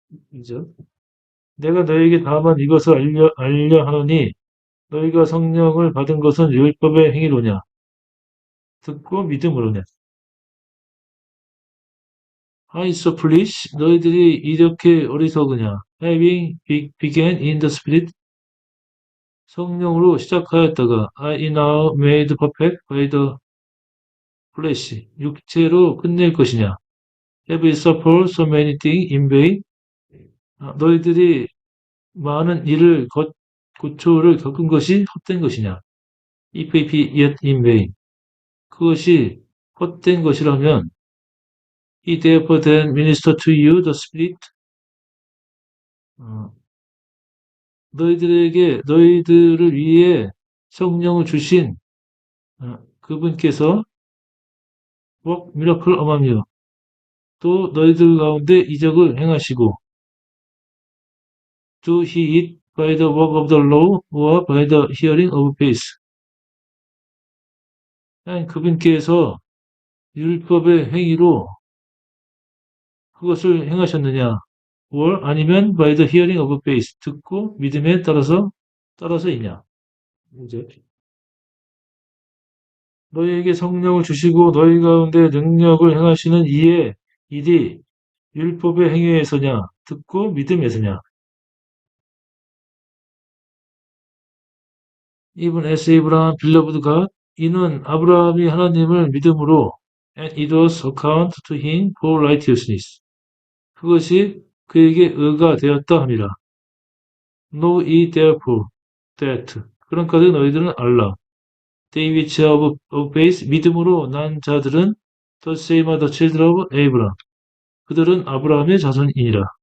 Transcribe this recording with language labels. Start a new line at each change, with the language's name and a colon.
Korean: 그죠? 내가 너희에게 다만 이것을 알려 하노니 너희가 성령을 받은 것은 율법의 행위로냐, 듣고 믿음으로냐.
English: How so foolish?
Korean: 너희들이 이렇게 어리석으냐.
English: Having began in the Spirit,
Korean: 성령으로 시작하였다가
English: I now made perfect by the flesh,
Korean: 육체로 끝낼 것이냐.
English: Have you suffered so many things in vain?
Korean: 너희들이 많은 일을 고초를 겪은 것이 헛된 것이냐.
English: If yet in vain.
Korean: 그것이 헛된 것이라면
English: He therefore then minister to you the Spirit.
Korean: 너희들을 위해 성령을 주신 그분께서
English: work miracle among you.
Korean: 또 너희들 가운데 이적을 행하시고
English: do he it by the work of the law or by the hearing of faith.
Korean: 그분께서 율법의 행위로 그것을 행하셨느냐, or 아니면
English: by the hearing of faith,
Korean: 듣고 믿음에 따라서이냐. 이제 너희에게 성령을 주시고 너희 가운데 능력을 행하시는 이의 일이 율법의 행위에서냐, 듣고 믿음에서냐.
English: Even as Abraham beloved God,
Korean: 이는 아브라함이 하나님을 믿음으로
English: and it was accounted to him for righteousness.
Korean: 그것이 그에게 의가 되었다 함이라.
English: Know ye therefore that.
Korean: 그런까지 너희들은 알라.
English: They which of faith,
Korean: 믿음으로 난 자들은
English: the same are the children of Abraham.
Korean: 그들은 아브라함의 자손이니라.